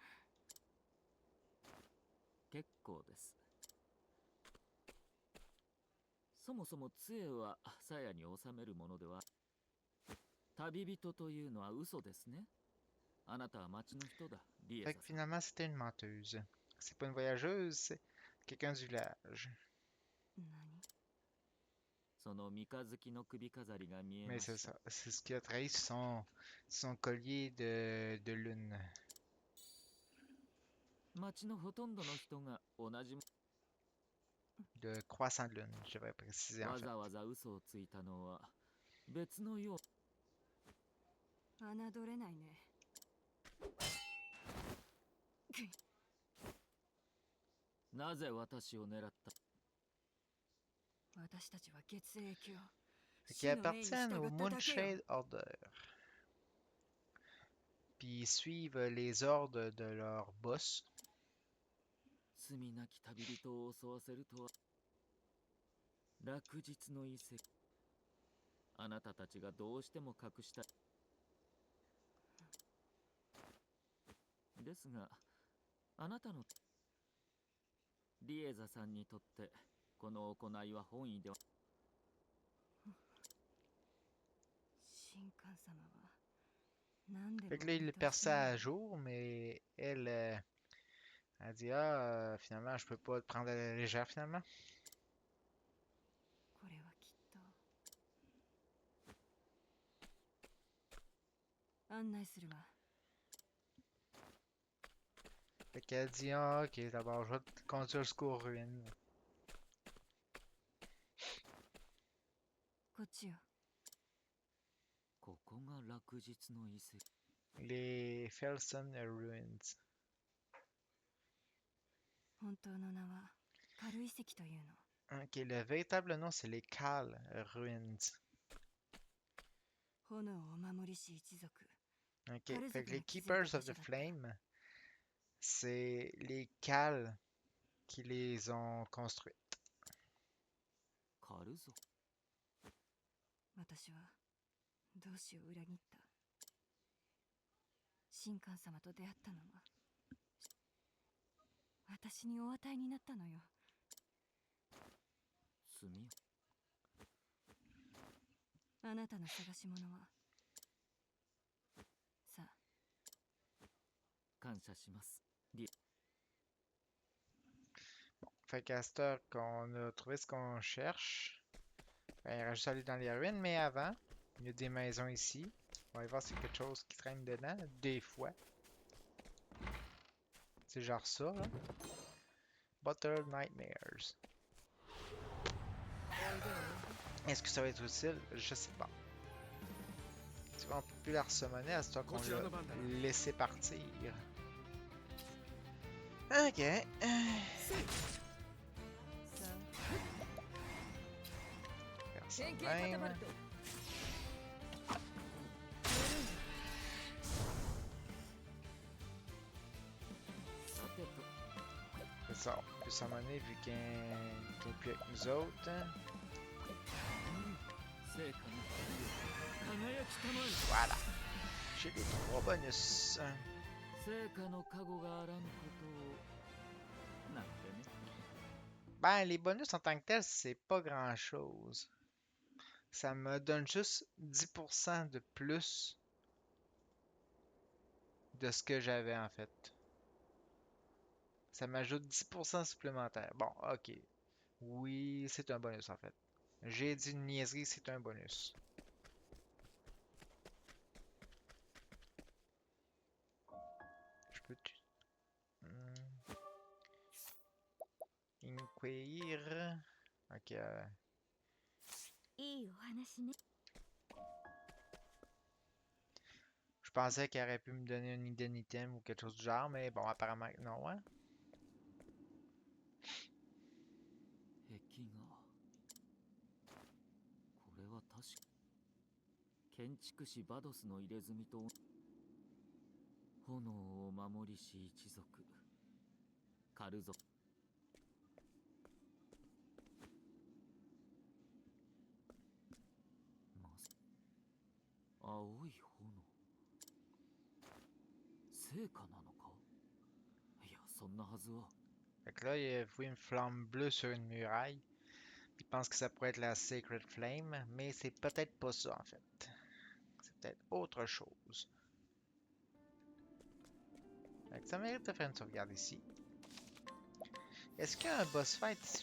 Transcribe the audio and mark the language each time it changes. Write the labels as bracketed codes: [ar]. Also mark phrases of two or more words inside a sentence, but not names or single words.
[ja] 結構ですそもそも杖は鞘に収めるものでは旅人というのは嘘ですねあなたは町の人だリエザ [fr] Fait [ja] さ [fr] que [ja] ん [fr] finalement c'était une menteuse. C'est pas une voyageuse, c'est quelqu'un du village. [ja] 何その三日月の首飾りが見え [fr] Mais [ja] ま [fr] c'est [ja] した [fr] ça. C'est ce qui a trahi son collier de lune. [ja] 町のほとんどの人が同じ [fr] De croissant de lune, je devrais préciser en [ja] わ [fr] fait. [ja] ざわざ嘘をついたのは別のよ侮れないねうなぜ私を狙った私たちは血液を [fr] Qui appartiennent au Moonshade Order. Puis ils suivent les ordres de leur boss. [ja] 罪なき旅人を襲わせるとは落日の遺跡あなたたちがどうしても隠したいですがあなたのリエザさんにとってこの行いは本意では神官様は何でも [fr] Fait que là, il perd ça à jour, mais elle, elle dit ah, finalement, je peux pas te prendre à la légère finalement. [ja] これはきっと案内するわ [fr] Fait qu'elle dit ah, ok, d'abord, je vais te conduire jusqu'aux ruines. [ja] こっちよここが落日の遺跡 [fr] Les Felsen Ruins. [ja] 本当の名は軽遺跡というの [fr] Ok, le véritable nom, c'est les Kal Ruins. [ja] 炎をお守りし一族 [fr] Ok, fait que les Keepers of the Flame, C'est les Cals qui les ont construites. [ja] 狩るぞ。私は同志を裏切った。神官様と出会ったのは私にお与えになったのよ。炭よ。あなたの探し物はさあ。感謝します。リ [fr] Fait qu'à cette heure qu'on a trouvé ce qu'on cherche, ben, il reste juste à aller dans les ruines, mais avant, il y a des maisons ici. On va aller voir s'il y a quelque chose qui traîne dedans, des fois. C'est genre ça, là. Butter Nightmares. Est-ce que ça va être utile? Je sais pas. Tu vois, on peut plus la ressummoner à ce temps qu'on l'a laissé partir. Ok. [ja] さあ。 [fr] Faire ça de même. [ja] さてと。 [fr] C'est ça, on peut summoner vu qu'il n'est plus avec nous autres. [ja] 成果の輝きたまえ。 [fr] Voilà. J'ai les 3 bonus. [ja] 成果の加護があらぬことをなんてね。 [fr] Ben, les bonus en tant que tels, c'est pas grand-chose. Ça me donne juste 10% de plus de ce que j'avais en fait. Ça m'ajoute 10% supplémentaire. Bon, ok. Oui, c'est un bonus en fait. J'ai dit une niaiserie, c'est un bonus. Je peux... Inquire. Ok. [ja] いいお話ね。 [fr] Je pensais qu'il aurait pu me donner un [en] hidden item [fr] ou quelque chose du genre, mais bon, apparemment non, hein. [ja] 壁画。これは確か建築士バドスの入れ墨と炎を守りし一族カルゾ。まさ青い炎聖火なのか。いやそんなはずは。 [fr] Fait que là, il a vu une flamme bleue sur une muraille. Il pense que ça pourrait être la Sacred Flame, mais c'est peut-être pas ça en fait. C'est peut-être autre chose. Fait que ça mérite de faire une sauvegarde ici. Est-ce qu'il y a un [en] boss fight [fr] ici?